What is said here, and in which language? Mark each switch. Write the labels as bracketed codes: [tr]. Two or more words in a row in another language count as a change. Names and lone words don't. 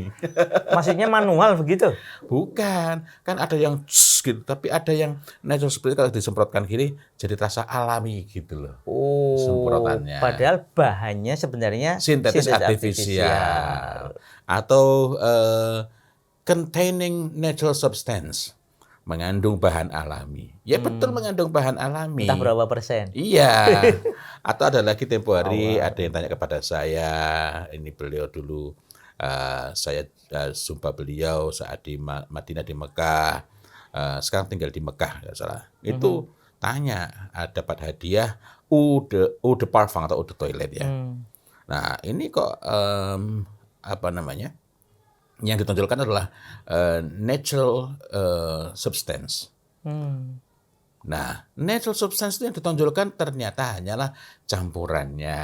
[id] Maksudnya manual begitu? Bukan, kan ada yang gitu, tapi ada yang [en] natural spray [id] kalau disemprotkan gini jadi terasa alami gitu loh. Semprotannya. Padahal bahannya sebenarnya sintetis artifisial atau [en] containing natural substance. [id] Mengandung bahan alami. Ya betul mengandung bahan alami. Entah berapa persen. Iya. Atau ada lagi tempo hari ada yang tanya kepada saya, ini beliau dulu saya jumpa beliau saat di Madinah di Mekah, sekarang tinggal di Mekah nggak salah. Itu tanya dapat hadiah [fr] eau de parfum [id] atau [fr] eau de toilet [id] ya. Nah ini kok apa namanya? Yang ditonjolkan adalah [en] natural substance. [id] Nah, [en] natural substance [id] itu yang ditonjolkan ternyata hanyalah campurannya.